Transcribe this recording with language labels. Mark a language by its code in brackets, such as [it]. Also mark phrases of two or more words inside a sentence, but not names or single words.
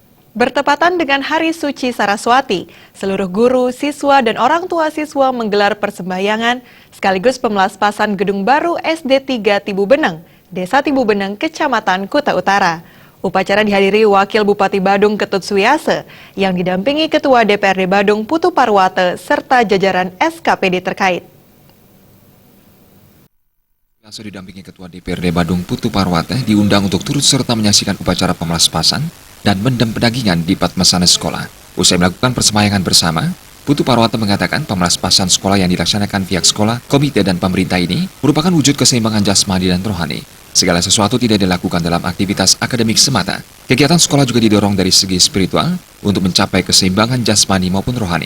[id] Bertepatan dengan Hari Suci Saraswati, seluruh guru, siswa, dan orang tua siswa menggelar persembahyangan sekaligus pemelaspasan gedung baru SD 3 Tibu Beneng, Desa Tibu Beneng, Kecamatan Kuta Utara. Upacara dihadiri Wakil Bupati Badung Ketut Suyase yang didampingi Ketua DPRD Badung Putu Parwate serta jajaran SKPD terkait. Suyase didampingi Ketua DPRD Badung Putu Parwate diundang untuk turut serta menyaksikan upacara pemelaspasan dan mendem pedagingan di Padmasana sekolah. Usai melakukan persembahyangan bersama, Putu Parwate mengatakan pemelaspasan sekolah yang dilaksanakan pihak sekolah, komite, dan pemerintah ini merupakan wujud keseimbangan jasmani dan rohani. Segala sesuatu tidak dilakukan dalam aktivitas akademik semata. Kegiatan sekolah juga didorong dari segi spiritual untuk mencapai keseimbangan jasmani maupun rohani.